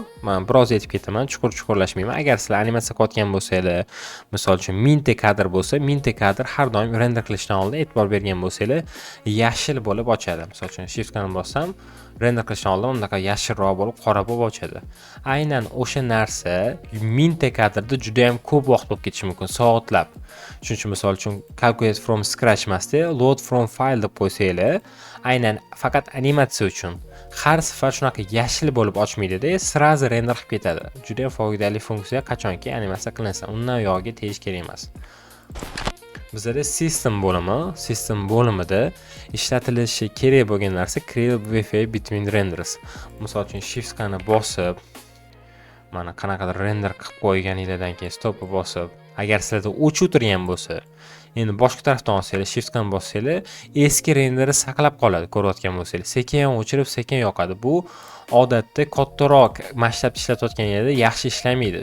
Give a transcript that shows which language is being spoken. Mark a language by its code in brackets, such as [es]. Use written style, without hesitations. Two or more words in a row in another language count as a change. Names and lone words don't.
[uz] Men biroz aytib ketaman, chuqurlashmayman. Agar sizlar animatsiya qilayotgan bo'lsanglar, misol uchun mingta kadr bo'lsa, mingta kadr har doim render qilishdan oldin e'tibor bergan bo'lsanglar, yashil bo'lib ochadi. Misol uchun shift bilan bossam, render qilishdan oldin bunaqa yashilroq bo'lib, qora bo'lib ochadi. Aynan o'sha narsa mingta kadrda juda ham ko'p vaqt bo'lib ketishi mumkin, soatlab. Shuning uchun misol uchun [en] calculate from scratch [uz] emasda, [en] load from file [uz] deb qo'ysanglar, aynan faqat animatsiya uchun har safar shunaqa yashil bo'lib ochmaydi-da, srazi render qilib ketadi. Juda ham foydali funksiya, qachonki animatsiya qilinsa, undan yo'g'iga tegish kerak emas. Bizda system bo'limida ishlatilishi kerak bo'lgan narsa [en] create Wi-Fi between renders. [uz] Misol uchun shift ni bosib, mana qanaqadir render qilib qo'yganingizdan keyin stopni bosib, agar sizlarda o'chib turgan bo'lsa, endi boshqa tarafdan olsanglar, shift ni bossanglar, eski renderi saqlab qoladi, ko'rayotgan bo'lsangiz. Sekin o'chirib, sekin yoqadi. Bu odatda kattaroq masshtab ishlatayotgan yerda yaxshi ishlamaydi.